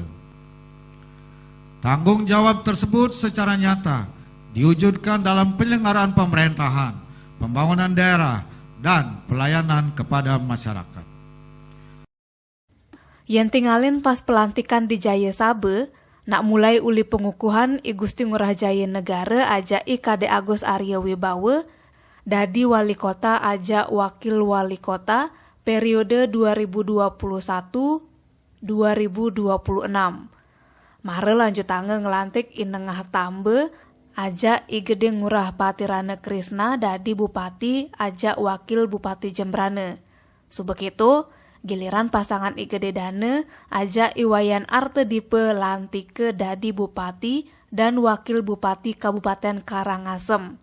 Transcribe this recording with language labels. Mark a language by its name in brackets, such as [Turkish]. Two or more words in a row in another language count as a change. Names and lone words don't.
[Indonesian] Tanggung jawab tersebut secara nyata diwujudkan dalam penyelenggaraan pemerintahan, pembangunan daerah, dan pelayanan kepada masyarakat. [Balinese] Yang tinggalin pas pelantikan di Jaya Sabe, nak mulai uli pengukuhan I Gusti Ngurah Jaya Negara aja I Kade Agus Arya Wibawa, dadi wali kota aja wakil wali kota periode 2021-2026. Mare lanjut tangga ngelantik I Nengah Tambe aja I Gede Ngurah Patirana Krisna dadi bupati aja wakil bupati Jembrana. Subekitu giliran pasangan I Gede Dane aja Iwayan Arte Dipe Lantike dadi [Indonesian] bupati dan wakil bupati [Balinese] Kabupaten Karangasem.